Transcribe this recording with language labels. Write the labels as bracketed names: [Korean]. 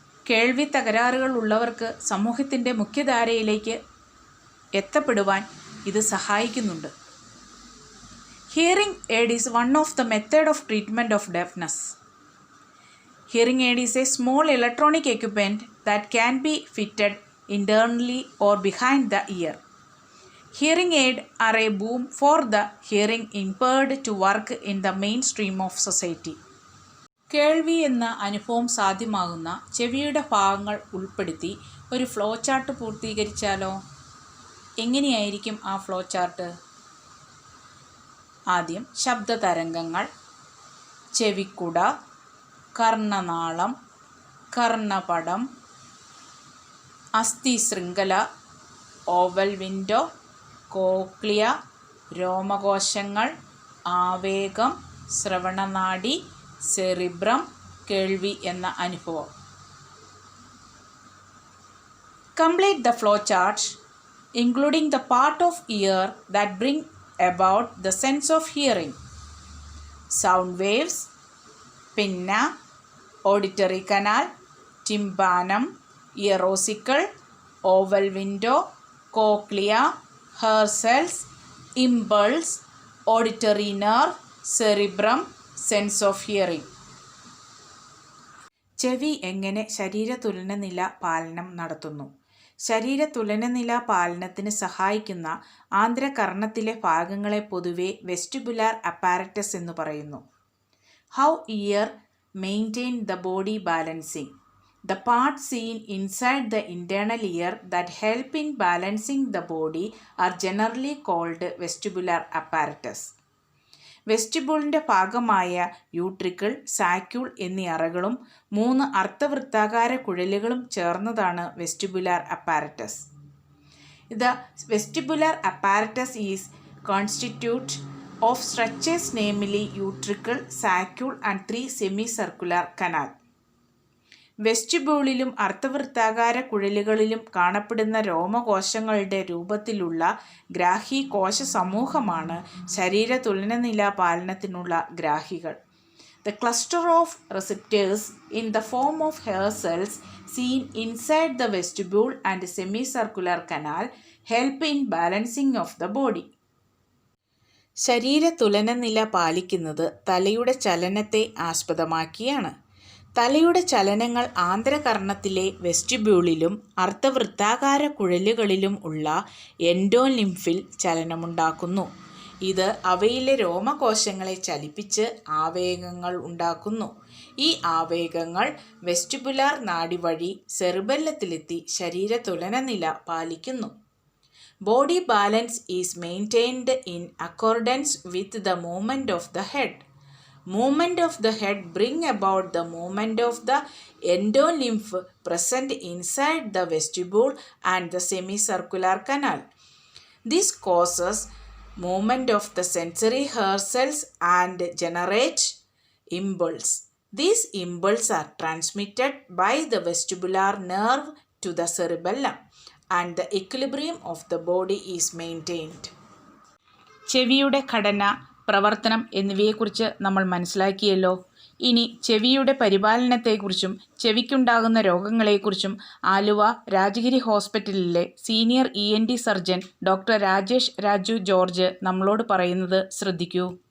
[Malayalam] കേൾവി തകരാറുകൾ ഉള്ളവർക്ക് സമൂഹത്തിൻ്റെ മുഖ്യധാരയിലേക്ക് എത്തപ്പെടുവാൻ ഇത് സഹായിക്കുന്നുണ്ട്. [English] Hearing aid is one of the method of treatment of deafness. Hearing aid is a small electronic equipment that can be fitted internally or behind the ear. Hearing aid are a boon for the hearing impaired to work in the mainstream of society. [Malayalam] കേൾവി എന്ന അനുഭവം സാധ്യമാകുന്ന ചെവിയുടെ ഭാഗങ്ങൾ ഉൾപ്പെടുത്തി ഒരു flow chart പൂർത്തീകരിച്ചാലോ? എങ്ങനെയായിരിക്കും ആ ഫ്ലോ ചാർട്ട്? ആദ്യം ശബ്ദതരംഗങ്ങൾ, ചെവിക്കുട, കർണനാളം, കർണപടം, അസ്ഥി ശൃംഖല, ഓവൽ വിൻഡോ, കോക്ലിയ, രോമകോശങ്ങൾ, ആവേഗം, ശ്രവണനാഡി, സെറിബ്രം, കേൾവി എന്ന അനുഭവം. [English] Complete the flow chart, including the part of ear that bring about the sense of hearing. Sound waves, pinna, auditory canal, tympanum, ear ossicle, oval window, cochlea, hair cells, impulse, auditory nerve, cerebrum, sense of hearing. [Malayalam] ചെവി എങ്ങനെ ശരീരതുലനനില പാലനം നടത്തുന്നു? ശരീരതുലനനില പാലനത്തിന് സഹായിക്കുന്ന ആന്തരകർണത്തിലെ ഭാഗങ്ങളെ പൊതുവെ vestibular apparatus എന്ന് പറയുന്നു. [English] How ear maintain the body balancing. The parts seen inside the internal ear that help in balancing the body are generally called vestibular apparatus. [Malayalam] വെസ്റ്റിബിളിൻ്റെ ഭാഗമായ utricle, saccule എന്നീ അറകളും 3 അർദ്ധവൃത്താകാര കുഴലുകളും ചേർന്നതാണ് vestibular apparatus. [English] The vestibular apparatus is constituted of structures namely utricle, saccule and 3 semicircular canal. [Malayalam] വെസ്റ്റിബ്യൂളിലും അർദ്ധവൃത്താകാര കുഴലുകളിലും കാണപ്പെടുന്ന രോമകോശങ്ങളുടെ രൂപത്തിലുള്ള ഗ്രാഹി കോശ സമൂഹമാണ് ശരീരതുലനനില പാലനത്തിനുള്ള ഗ്രാഹികൾ. [English] The cluster of receptors in the form of hair cells seen inside the vestibule and semicircular canal help in balancing of the body. [Malayalam] ശരീരതുലനനില പാലിക്കുന്നത് തലയുടെ ചലനത്തെ ആസ്പദമാക്കിയാണ്. തലയുടെ ചലനങ്ങൾ ആന്തരകർണത്തിലെ വെസ്റ്റിബ്യൂളിലും അർദ്ധവൃത്താകാര കുഴലുകളിലും ഉള്ള എൻഡോലിംഫിൽ ചലനമുണ്ടാക്കുന്നു. ഇത് അവയിലെ രോമകോശങ്ങളെ ചലിപ്പിച്ച് ആവേഗങ്ങൾ ഉണ്ടാക്കുന്നു. ഈ ആവേഗങ്ങൾ വെസ്റ്റിബുലാർ നാഡി വഴി സെറിബെല്ലത്തിലെത്തി ശരീരതുലനനില പാലിക്കുന്നു. [English] Body balance is maintained in accordance with the movement of the head. Movement of the head bring about the movement of the endolymph present inside the vestibule and the semicircular canal. This causes movement of the sensory hair cells and generate impulse. These impulses are transmitted by the vestibular nerve to the cerebellum and the equilibrium of the body is maintained. [Malayalam] ചെവിയുടെ ഘടന, പ്രവർത്തനം എന്നിവയെക്കുറിച്ച് നമ്മൾ മനസ്സിലാക്കിയല്ലോ. ഇനി ചെവിയുടെ പരിപാലനത്തെക്കുറിച്ചും ചെവിക്കുണ്ടാകുന്ന രോഗങ്ങളെക്കുറിച്ചും ആലുവ രാജഗിരി ഹോസ്പിറ്റലിലെ senior ENT surgeon doctor Rajesh Raju George നമ്മളോട് പറയുന്നത് ശ്രദ്ധിക്കൂ.